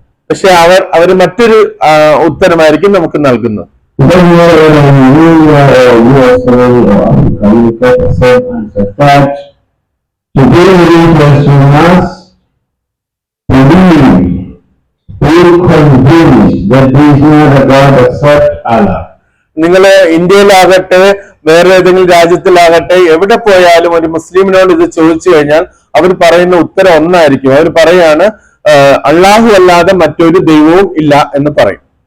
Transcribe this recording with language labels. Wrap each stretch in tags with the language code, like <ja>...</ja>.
<ml>പക്ഷെ അവർ മറ്റൊരു ഉത്തരമായിരിക്കും നമുക്ക് നൽകുന്നത്.</ml> <en>It doesn't matter whether in India or USA or Africa, you get the same answer. That to be religious, you must believe, be convinced that there is no other God except Allah.</en> <ml>നിങ്ങൾ ഇന്ത്യയിലാകട്ടെ വേറെ ഏതെങ്കിലും രാജ്യത്തിലാകട്ടെ എവിടെ പോയാലും ഒരു മുസ്ലിമിനോട് ഇത് ചോദിച്ചു കഴിഞ്ഞാൽ അവർ പറയുന്ന ഉത്തരം ഒന്നായിരിക്കും. അവർ പറയാണ് അള്ളാഹു അല്ലാതെ മറ്റൊരു ദൈവവും ഇല്ല എന്ന് പറയും.</ml>